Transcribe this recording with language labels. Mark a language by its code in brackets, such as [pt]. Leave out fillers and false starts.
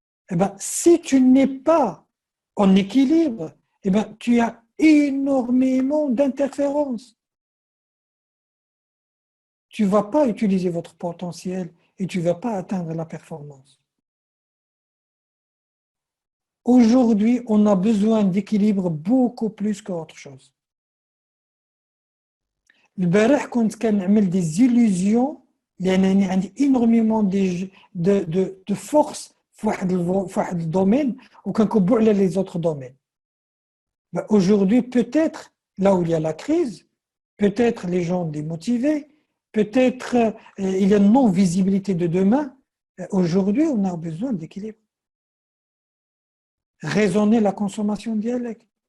[fr] Eh ben, si tu n'es pas en équilibre, eh ben, tu as énormément d'interférences. Tu ne vas pas utiliser votre potentiel et tu ne vas pas atteindre la performance. Aujourd'hui, on a besoin d'équilibre beaucoup plus qu'autre chose. [ar] البارح كنت كنعمل [fr] des illusions [ar] لأنني عندي [fr] énormément de force [ar] في واحد الدومين وكنكبوا على [fr] les autres domaines. Aujourd'hui, peut-être, là où il y a la crise, peut-être les gens démotivés, peut-être il y a une non-visibilité de demain. Aujourd'hui, on a besoin d'équilibre. Raisonner la consommation dialecte.